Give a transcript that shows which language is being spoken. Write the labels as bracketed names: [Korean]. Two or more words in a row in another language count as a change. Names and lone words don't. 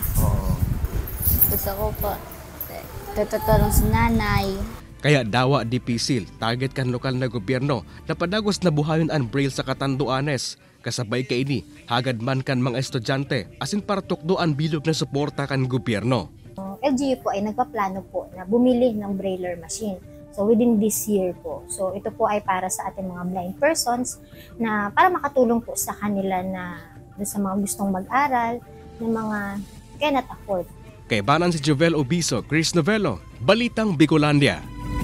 [Filipino] Gusto ko po tutulong sa nanay. [Bikol] Kaya dawa dipisil, target kan lokal na gobyerno na padagos na buhayon ang Braille sa Catanduanes. Kasabay kay ini, hagad man kan mga estudyante, asin para tukdo ang bilog na suporta kan gobyerno. [Filipino] LGU po ay nagpaplano po na bumili ng [English] Brailler machine. So within this year po. [Filipino] So ito po ay para sa ating mga [English] blind persons [Filipino] na para makatulong po sa kanila na sa mga gustong mag-aral, ng mga [English] cannot afford. [Bikol] Kay banan si Jovel Obiso, Chris Novello, Balitang Bicolandia.